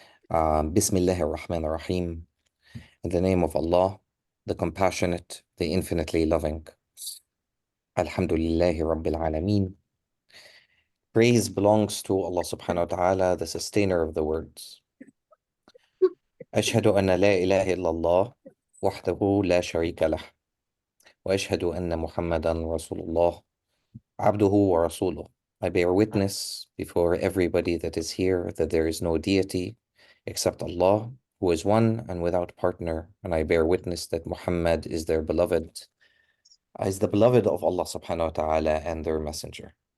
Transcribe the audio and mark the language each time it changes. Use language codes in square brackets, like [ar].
[ar] Bismillah ar-Rahman ar-Rahim. [en] In the name of Allah, the compassionate, the infinitely loving. [ar] Alhamdulillahi Rabbil Alameen. [en] Praise belongs to Allah subhanahu wa ta'ala, the sustainer of the words. [ar] أشهد أن لا إله إلا الله وحده لا شريك له وأشهد أن محمدا رسول الله عبده ورسوله. [en] I bear witness before everybody that is here that there is no deity except Allah, who is one and without partner, and I bear witness that Muhammad is their beloved, is the beloved of Allah subhanahu wa ta'ala and their messenger.